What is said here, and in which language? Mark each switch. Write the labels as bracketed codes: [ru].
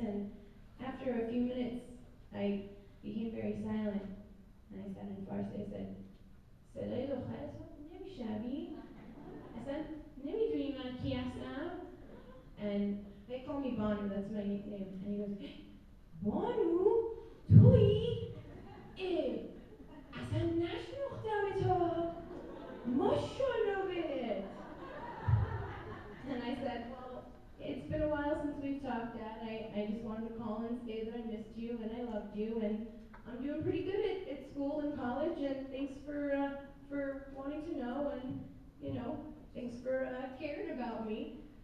[en] And after a few minutes, I became very silent. And I said in Farsi, I said, [fa] صدای دخترت رو نمیشنوی؟ اصلا نمیدونی من کی هستم؟ [en] And they call me Banu, that's my nickname. And he goes, Banu? [fa] تویی؟ اه اصلا نشناختم تا ماشاءالله بهت. [en] And I said, well, it's been a while since we've talked, Dad. I just wanted to call and say that I missed you and I loved you and I'm doing pretty good at school and college and thanks for wanting to know and, thanks for caring about me.